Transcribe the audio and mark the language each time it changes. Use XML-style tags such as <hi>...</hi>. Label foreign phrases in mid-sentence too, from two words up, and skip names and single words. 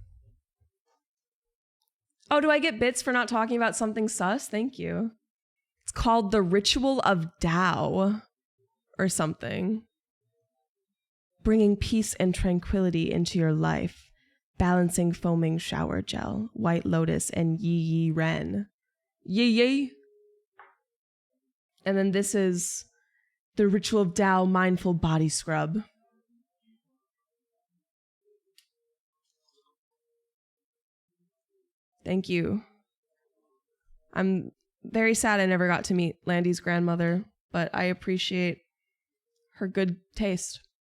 <en>Oh, do I get bits for not talking about something sus? Thank you. It's called The Ritual of Tao or something. Bringing peace and tranquility into your life. Balancing foaming shower gel, white lotus, and yi yi ren. Yi yi. And then this is The Ritual of Tao Mindful Body Scrub. Thank you. I'm very sad I never got to meet Landy's grandmother, but I appreciate her good taste.</en>